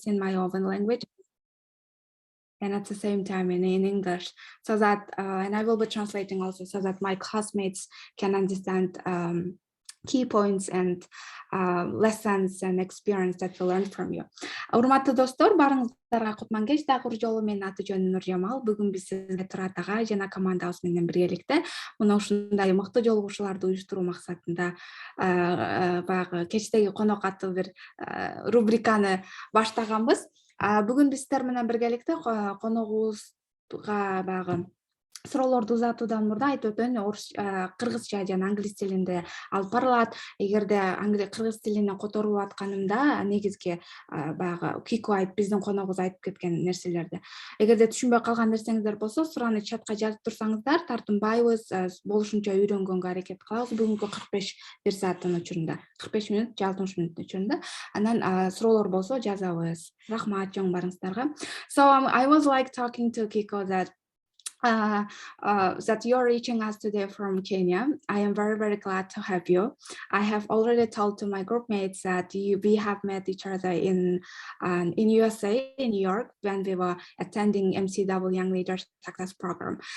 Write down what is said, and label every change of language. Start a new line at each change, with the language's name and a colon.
English: in my own language and at the same time in English, so that and I will be translating also so that my classmates can understand key points and lessons and experience that we learned from you.
Kyrgyz: Урматтуу достор, барыңыздарга кутман кеч. Дагы жолу менин аты жөнүм Нуржамал. Бүгүн биз сизге Турат ага жана командабыз менен биргеликте мына ушундай мыкты жолугушууларды уюштуруу максатында баягы Кечтеги конок аттуу бир рубриканы баштаганбыз. Бүгүн биз сиздер менен биргеликте коногубузга баягы суроолорду узатуудан мурда айтып өтөйүн, кыргызча жана англис тилинде алып барылат. Эгерде кыргыз тилинен которуп атканымда негизги баягы Кико биздин коногубуз айтып кеткен нерселерди. Эгерде түшүнбөй калган нерсеңиздер болсо, сураны чатка жазып турсаңыздар, тартынбайбыз, болушунча үйрөнгөнгө аракет кылабыз. Бүгүнкү 45 сааттын учурунда, 45 мүнөт, 60 мүнөттүн учурунда. Анан суроолор болсо жазабыз. Рахмат, чоң барыңыздарга.
English: So I was like talking to Kiko that that you're reaching us today from Kenya. I am very, very glad to have you. I have already told to my group mates that we have met each other in USA, in New York, when we were attending MCW Young Leaders Success Program.